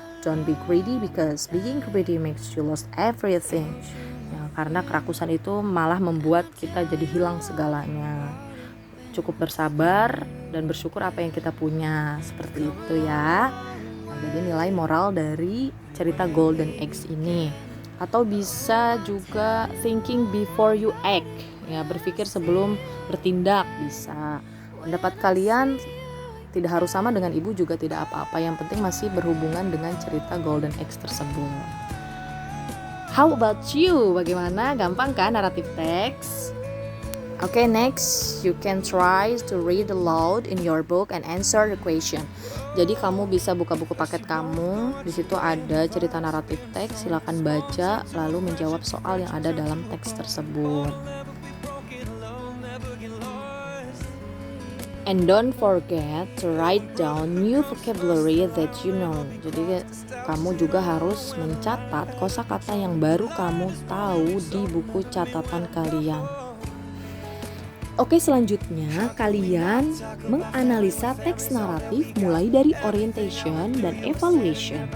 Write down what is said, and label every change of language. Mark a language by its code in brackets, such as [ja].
[en] Don't be greedy because being greedy makes you lose everything. [id] Ya, karena kerakusan itu malah membuat kita jadi hilang segalanya. Cukup bersabar dan bersyukur apa yang kita punya, seperti itu ya. Nah, jadi nilai moral dari cerita Golden Eggs ini. Atau bisa juga [en] thinking before you act, [id] ya, berpikir sebelum bertindak bisa. Pendapat kalian tidak harus sama dengan ibu, juga tidak apa-apa, yang penting masih berhubungan dengan cerita Golden Eggs tersebut. [en] How about you? [id] Bagaimana? Gampang kan naratif teks? [en] Okay, next you can try to read aloud in your book and answer the question. [id] Jadi kamu bisa buka buku paket kamu, di situ ada cerita naratif teks, silakan baca lalu menjawab soal yang ada dalam teks tersebut. [en] And don't forget to write down new vocabulary that you know. [id] Jadi kamu juga harus mencatat kosakata yang baru kamu tahu di buku catatan kalian. Oke, selanjutnya kalian menganalisa teks naratif mulai dari orientation dan evaluation.